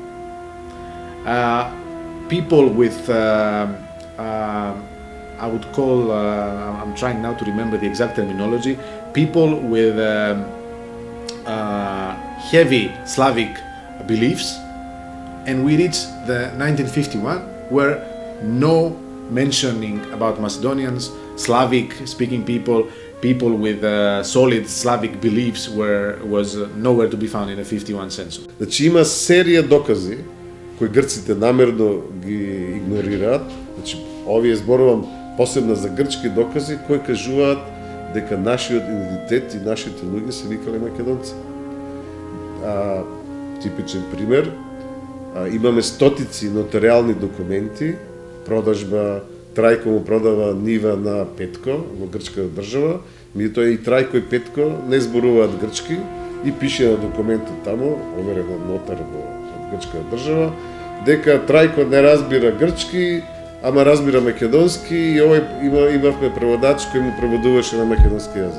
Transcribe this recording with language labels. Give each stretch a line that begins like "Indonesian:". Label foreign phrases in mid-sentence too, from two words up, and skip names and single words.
English: people with, I would call, I'm trying now to remember the exact terminology, people with heavy Slavic beliefs, and we reached the 1951 where no mentioning about Macedonians, Slavic speaking people with solid Slavic beliefs was nowhere to be found in the 51 census.
Macedonian: Значи има серија докази кои грците намерно ги игнорираат. Значи овие зборувам посебно за грчки докази кои кажуваат дека нашиот идентитет и нашите луѓе се викале македонци. Типичен пример, имаме стотици нотариални документи, продажба, Трајко му продава нива на Петко во грчка држава, меѓутоа и Трајко и Петко не зборуваат грчки и пише на документот таму, оверен од нотар во грчка држава, дека Трајко не разбира грчки, ама разбира македонски и овој имавме преводач кој му преводуваше на македонски јазик.